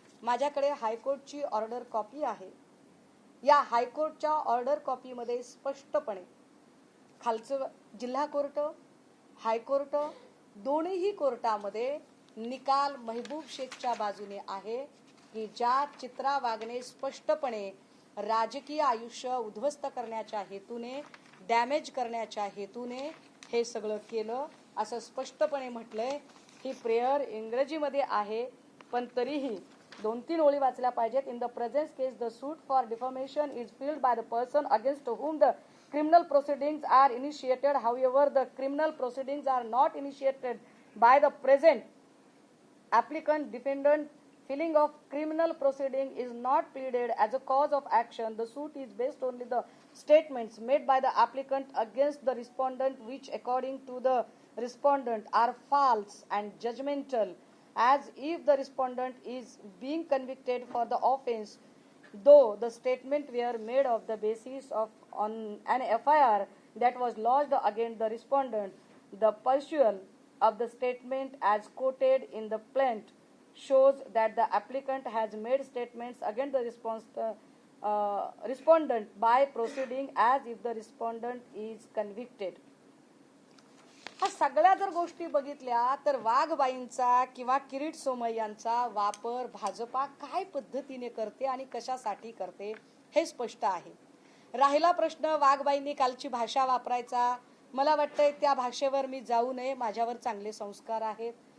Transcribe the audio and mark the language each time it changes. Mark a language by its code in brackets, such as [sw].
[mr] माझ्याकडे हायकोर्टची order copy आहे. या हायकोर्टच्या ऑर्डर कॉपीमध्ये स्पष्टपणे खालचं जिल्हा कोर्ट, हायकोर्ट दोन्हीही कोर्टामध्ये निकाल महबूब शेखच्या बाजूने आहे की ज्या चित्रा वाघने स्पष्टपणे राजकीय आयुष्य उद्ध्वस्त करण्याच्या हेतूने, डॅमेज करण्याच्या हेतूने हे सगळं केलं असं स्पष्टपणे म्हटलंय. ही प्रेयर इंग्रजीमध्ये आहे, पण तरीही 2-3 ओळी वाचल्या पाहिजेत. [en] In the present case the suit for deformation is filed by the person against whom the criminal proceedings are initiated. However, the criminal proceedings are not initiated by the present applicant defendant filing of criminal proceeding is not pleaded as a cause of action. The suit is based only the statements made by the applicant against the respondent, which according to the respondent are false and judgmental, as if the respondent is being convicted for the offense, though the statement were made of the basis of on an FIR that was lodged against the respondent. The pursuit of the statement as quoted in the plaint shows that the applicant has made statements against the respondent by proceeding as if the respondent is convicted. [mr] हा सगळ्या जर गोष्टी बघितल्या तर वाघबाईंचा किंवा किरीट सोमय्यांचा वापर भाजपा काय पद्धतीने करते आणि कशासाठी करते हे स्पष्ट आहे. राहिला प्रश्न वाघबाईंनी कालची भाषा वापरायचा, मला वाटतंय त्या भाषेवर मी जाऊ नये, माझ्यावर चांगले संस्कार आहेत.